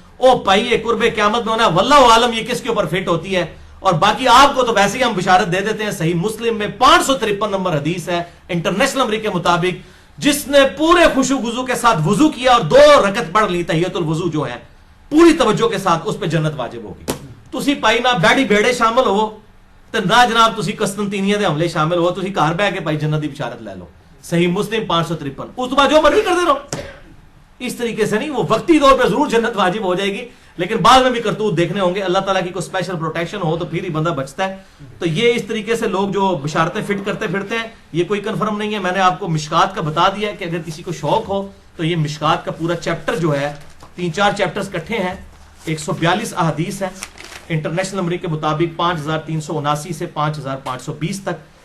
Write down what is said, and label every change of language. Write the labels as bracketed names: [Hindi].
[Urdu] او پائیے قرب قیامت میں ہونا، واللہ عالم یہ کس کے اوپر فٹ ہوتی ہے. اور باقی آپ کو تو ویسے ہی ہم بشارت دے دیتے ہیں، صحیح مسلم میں 553 نمبر حدیث ہے انٹرنیشنل نمبر کے مطابق، جس نے پورے خوشو گزو کے ساتھ وضو کیا اور 2 رکعت پڑھ لی تحیت الوضو جو ہے پوری توجہ کے ساتھ، اس پہ جنت واجب ہوگی. [Punjabi] تسی پائی نہ بیڑی بیڑے شامل ہو تے نہ جناب تسی قسطنطینیہ دے حملے شامل ہو، تسی گھر بیٹھ کے پائی جنت دی بشارت لے لو. [Urdu] صحیح مسلم 553. اس بعد جو مرضی کرتے رہو. اس طریقے سے نہیں، وہ وقتی طور پہ ضرور جنت واجب ہو جائے گی، لیکن بعد میں بھی کرتوت دیکھنے ہوں گے. اللہ تعالیٰ کی کوئی اسپیشل پروٹیکشن ہو تو پھر ہی بندہ بچتا ہے. تو یہ اس طریقے سے لوگ جو بشارتیں فٹ کرتے پھرتے ہیں، یہ کوئی کنفرم نہیں ہے. میں نے آپ کو مشکات کا بتا دیا ہے کہ اگر کسی کو شوق ہو تو یہ مشکات کا پورا چیپٹر جو ہے 3-4 چیپٹرز کٹھے ہیں، 142 احادیث ہیں انٹرنیشنل نمبر کے مطابق 5379 سے 5520 تک.